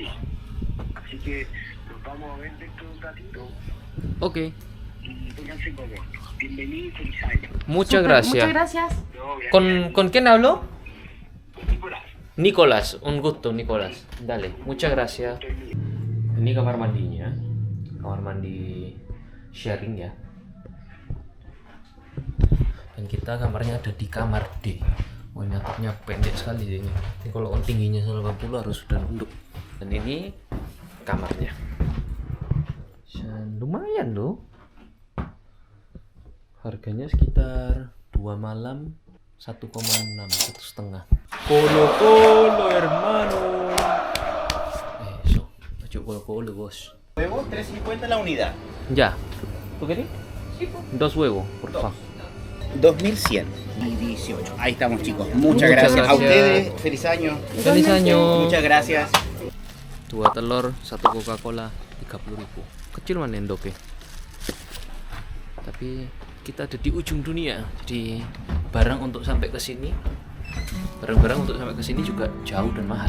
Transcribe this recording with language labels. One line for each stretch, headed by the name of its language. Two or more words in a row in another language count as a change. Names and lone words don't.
Spanish: Así que nos vamos a ver dentro de un ratito. Ok. Y pónganse cómodos. Bienvenido y feliz año. Muchas Súper, gracias. Muchas gracias. No, gracias. ¿Con quién hablo? Nicolás. Nicolás, un gusto, Nicolás. Dale, muchas gracias.
Indonesian: Ini kamar mandinya, kamar mandi sharing ya. Dan kita kamarnya ada di kamar D. Oh, ini atapnya pendek sekali ini. Ini kalau tingginya 180 harus sudah nunduk. Dan ini kamarnya. Dan lumayan loh. Harganya sekitar 2 malam 1,6, 1,5.
Spanish: Colo hermano. Eso,
Indonesian: baju colo bos.
Spanish: Huevo, 3.50 la unidad. Ya. ¿Tú querés? Sí, 2 huevos, por favor. 2.100 y 18. Ahí estamos, chicos. Muchas Muchas gracias. A gracias. ustedes, feliz año. Feliz año. Muchas gracias.
Indonesian: 2 telur, 1 Coca-Cola, 30.000. Kecil mana endoknya. Tapi kita ada di ujung dunia. Jadi barang untuk sampai ke sini, barang-barang untuk sampai ke sini juga jauh dan mahal.